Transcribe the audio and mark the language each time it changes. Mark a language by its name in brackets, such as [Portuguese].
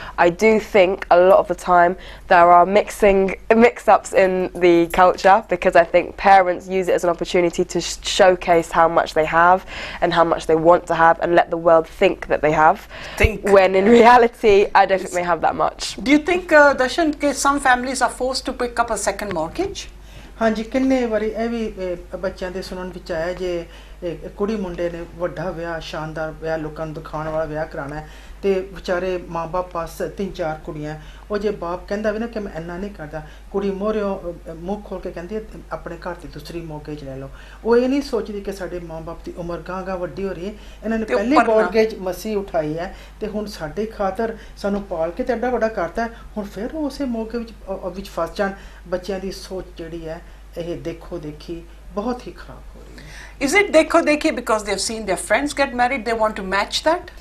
[English] I do think a lot of the time there are mix-ups in the culture because I think parents use it as an opportunity to showcase how much they have and how much they want to have and let the world think that they have. When in reality I don't think they have that much. Do you think some families are forced to pick up a second mortgage? [Punjabi] ਹਾਂਜੀ ਕਿੰਨੇ ਵਾਰੀ ਇਹ ਵੀ ਬੱਚਿਆਂ ਦੇ ਸੁਣਨ ਵਿੱਚ ਆਇਆ ਜੇ ਕੁੜੀ ਮੁੰਡੇ ਨੇ ਵੱਡਾ ਵਿਆਹ ਸ਼ਾਨਦਾਰ ਵਿਆਹ ਲੋਕਾਂ ਨੂੰ ਦਿਖਾਉਣ ਵਾਲਾ ਵਿਆਹ ਕਰਾਉਣਾ ਹੈ ਤੇ ਵਿਚਾਰੇ ਮਾਂ-ਬਾਪ ਪਾਸ 3-4 ਕੁੜੀਆਂ ਉਹ ਜੇ ਬਾਪ ਕਹਿੰਦਾ ਵੀ ਨਾ ਕਿ ਮੈਂ ਇੰਨਾ ਨਹੀਂ ਕਰਦਾ ਕੁੜੀ ਮੋਹਰਿਓਂ ਮੂੰਹ ਖੋਲ ਕੇ ਕਹਿੰਦੀ ਆਪਣੇ ਘਰ ਦੀ ਦੂਸਰੀ ਮੋਰਗੇਜ ਲੈ ਲਓ ਉਹ ਇਹ ਨਹੀਂ ਸੋਚਦੀ ਕਿ ਸਾਡੇ ਮਾਂ-ਬਾਪ ਦੀ ਉਮਰ ਗਾਂ ਵੱਡੀ ਹੋ ਰਹੀ ਹੈ ਇਹਨਾਂ ਨੇ ਪਹਿਲੀ ਮੋਰਗੇਜ ਮਸੀ ਉਠਾਈ ਹੈ ਤੇ ਹੁਣ ਸਾਡੇ ਖਾਤਰ ਸਾਨੂੰ ਪਾਲ ਕੇ ਤੇ ਐਡਾ ਵੱਡਾ ਕਰਤਾ ਹੁਣ ਫਿਰ ਉਹ ਉਸੇ ਮੌਕੇ ਵਿੱਚ ਫਸ ਜਾਣ ਬੱਚਿਆਂ ਦੀ ਸੋਚ ਜਿਹੜੀ ਹੈ ਇਹ ਦੇਖੋ ਦੇਖੀ ਬਹੁਤ ਹੀ ਖਰਾਬ ਹੋ ਰਹੀ ਹੈ [English] Is it dekho dekhi because they've seen their friends get married, they want to match that?